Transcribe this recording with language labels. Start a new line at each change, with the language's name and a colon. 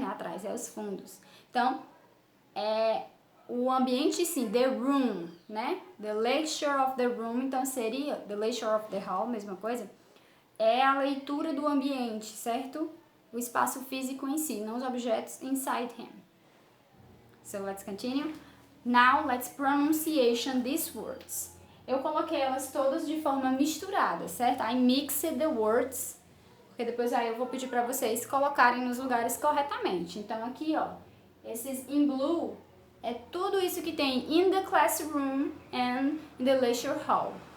Portuguese: Não é atrás, é os fundos. Então, o ambiente sim,
English: the room,
Portuguese: né?
English: The lecture of the room,
Portuguese: então seria
English: the lecture of the hall,
Portuguese: mesma coisa. É a leitura do ambiente, certo? O espaço físico em si, não os objetos
English: inside him. So let's continue. Now let's pronunciation these words.
Portuguese: Eu coloquei elas todas de forma misturada, certo?
English: I mixed the words,
Portuguese: porque depois aí eu vou pedir para vocês colocarem nos lugares corretamente. Então aqui, ó, esses
English: in blue
Portuguese: é tudo isso que tem
English: in the classroom and in the lecture hall.